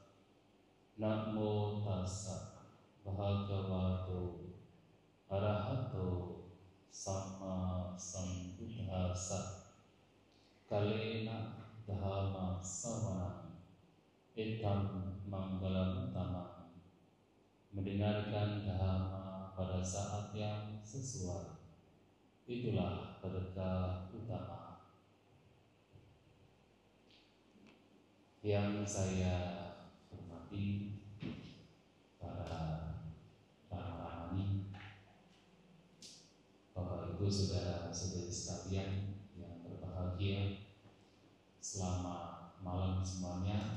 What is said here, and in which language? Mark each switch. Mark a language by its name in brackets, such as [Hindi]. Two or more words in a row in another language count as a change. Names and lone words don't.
[Pali] Namo tassa bhagavato arahato samma sambuddhassa. Kalena dhamma sawanam etam manggalam utama. [Indonesian] Mendengarkan dhamma pada saat yang sesuai, itulah berkah utama. Yang saya hormati para ramani, Bapak Ibu saudara-saudari sekalian yang berbahagia, selamat malam semuanya.